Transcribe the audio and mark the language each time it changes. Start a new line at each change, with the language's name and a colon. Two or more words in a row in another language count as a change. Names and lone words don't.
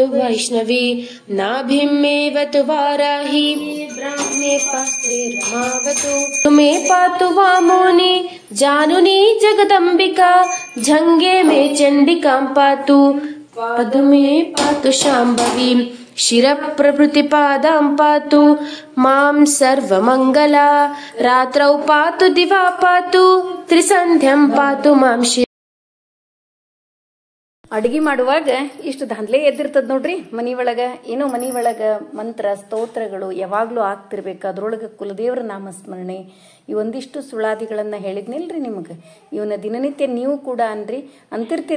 Sanskrit: वैष्णवी नाभिं मे वतु वाराही ब्राह्मे पात्रे रमावतु मे पातु वामोनि जानुनी जगदम्बिका झङ्गे मे चण्डिकां पातु पद्मे पातु शाम्भवी शिरप्रभृतिपादां पातु मां सर्वमङ्गला रात्रौ पातु दिवा पातु त्रिसन्ध्यं पातु मां शिव.
Kannada: ಅಡಿಗೆ ಮಾಡುವಾಗ ಇಷ್ಟು ದಾಂದ್ಲೆ ಎದ್ದಿರ್ತದ ನೋಡ್ರಿ ಮನಿ ಒಳಗ. ಏನೋ ಮನಿ ಒಳಗ ಮಂತ್ರ ಸ್ತೋತ್ರಗಳು ಯಾವಾಗ್ಲೂ ಆಗ್ತಿರ್ಬೇಕು. ಅದ್ರೊಳಗೆ ಕುಲದೇವರ ನಾಮಸ್ಮರಣೆ, ಈ ಒಂದಿಷ್ಟು ಸುಳಾದಿಗಳನ್ನ ಹೇಳಿದ್ನಿಲ್ರಿ ನಿಮಗೆ. ಇವನ್ನ ದಿನನಿತ್ಯ ನೀವು ಕೂಡ ಅಂತಿರ್ತೀರಿ.